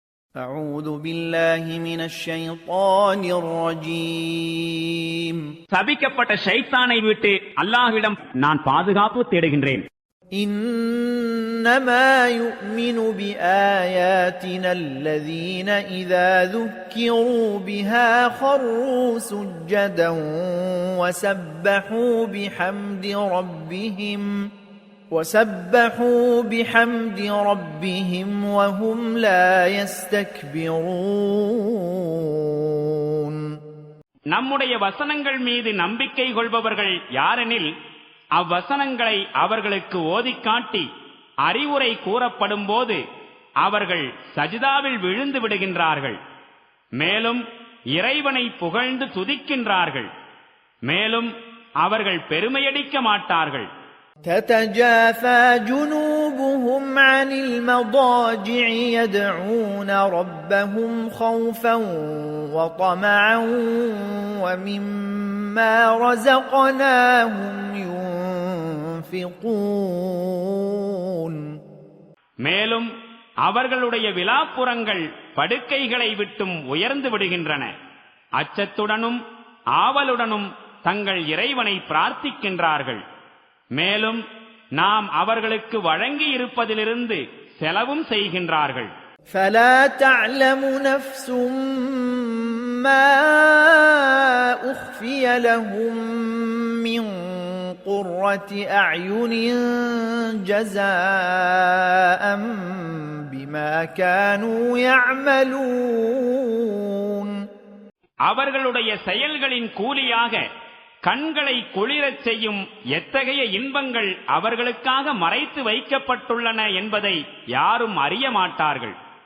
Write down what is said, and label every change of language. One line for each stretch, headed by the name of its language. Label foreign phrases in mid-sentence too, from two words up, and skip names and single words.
Arabic: أعوذ بالله من الشيطان الرجيم
Tamil: சபிக்கப்பட்ட ஷைத்தானை விட்டு அல்லாஹ்விடம் நான் பாதுகாப்பு தேடுகின்றேன்.
Arabic: إنما يؤمن بآياتنا الذين إذا ذكروا بها خروا سجدا وسبحوا بحمد ربهم وهم لا يستكبرون.
Tamil: நம்முடைய வசனங்கள் மீது நம்பிக்கை கொள்பவர்கள் யாரெனில் அவ்வசனங்களை அவர்களுக்கு ஓதிக் காட்டி அறிவுரை கூறப்படும் போது அவர்கள் சஜிதாவில் விழுந்து விடுகின்றார்கள். மேலும் இறைவனை புகழ்ந்து துதிக்கின்றார்கள். மேலும் அவர்கள் பெருமையடிக்க மாட்டார்கள்.
Arabic: تتجافى جنوبهم عن المضاجع يدعون ربهم خوفا وطمعا ومما رزقناهم ينفقون.
Tamil: மேலும் அவர்களுடைய விலாப்புறங்கள் படுக்கைகளை விட்டும் உயர்ந்து விடுகின்றன. அச்சத்துடனும் ஆவலுடனும் தங்கள் இறைவனை பிரார்த்திக்கின்றார்கள். மேலும் நாம் அவர்களுக்கு வழங்கி இருப்பதிலிருந்து செலவும் செய்கின்றார்கள்.
Arabic: فلا تعلم نفس ما أخفي لهم من قرة أعين جزاء بما كانوا يعملون.
Tamil: அவர்களுடைய செயல்களின் கூலியாக கண்களை குளிரச் செய்யும் எத்தகைய இன்பங்கள் அவர்களுக்காக மறைத்து வைக்கப்பட்டுள்ளன என்பதை யாரும் அறிய மாட்டார்கள்.